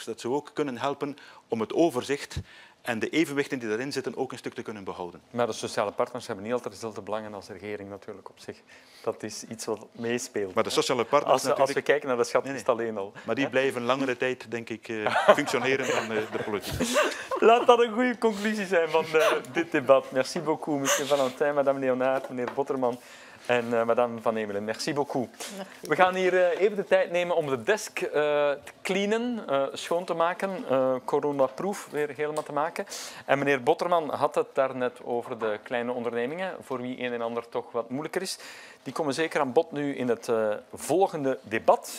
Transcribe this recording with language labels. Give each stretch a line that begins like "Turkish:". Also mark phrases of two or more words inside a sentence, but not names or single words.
Dutch: Dat zou ook kunnen helpen om het overzicht en de evenwichten die daarin zitten ook een stuk te kunnen behouden. Maar de sociale partners hebben niet altijd dezelfde belangen als de regering natuurlijk op zich. Dat is iets wat meespeelt. Maar de sociale partners als we kijken naar de schatkist alleen al. Maar die blijven langere tijd, denk ik, functioneren dan de politiek. Laat dat een goede conclusie zijn van dit debat.
French: Merci beaucoup, monsieur Valentin, madame Léonard, meneer Botterman En madame Van Emelen, merci beaucoup.
Dutch: We gaan hier even de tijd nemen om de desk te cleanen, schoon te maken, coronaproof weer helemaal te maken. En meneer Botterman had het daarnet over de kleine ondernemingen, voor wie een en ander toch wat moeilijker is. Die komen zeker aan bod nu in het volgende debat.